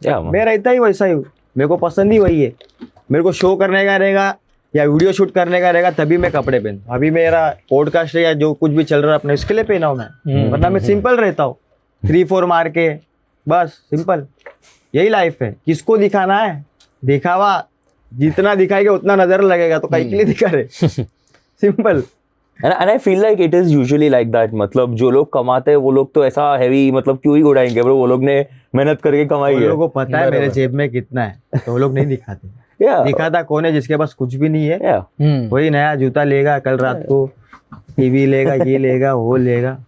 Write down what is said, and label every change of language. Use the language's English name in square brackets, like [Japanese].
[Hindi] मैं रहता ही वैसा ही हूँ, मेरे को पसंद ही वही है। मेरे को शो करने का रहेगा या वीडियो शूट करने का रहेगा तभी मैं कपड़े पहनता हूँ। अभी मेरा पॉडकास्ट है या जो कुछ भी चल रहा है अपने इसके लिए पहना हूँ मैं, वरना मैं सिंपल रहता हूँ, 3-4 मार के बस सिंपल। यही लाइफ है। किसको दिखाना है, दिखावा जितना दिखाएगा उतना नजर लगेगा, तो कहीं के लिए दिखा रहे। Simple. [English] And I feel like it is usually like that। [Hindi] मतलब जो लोग कमाते हैं वो लोग तो ऐसा हैवी मतलब क्यों ही उड़ाएंगे ब्रो, वो लोग ने मेहनत करके कमाई है। वो लोगों को पता है मेरे जेब में कितना है, तो वो लोग नहीं दिखाते। दिखाता कौन है, जिसके पास कुछ भी नहीं है वही नया जूता लेगा, कल रात को टीवी लेगा, ये लेगा, वो लेगा।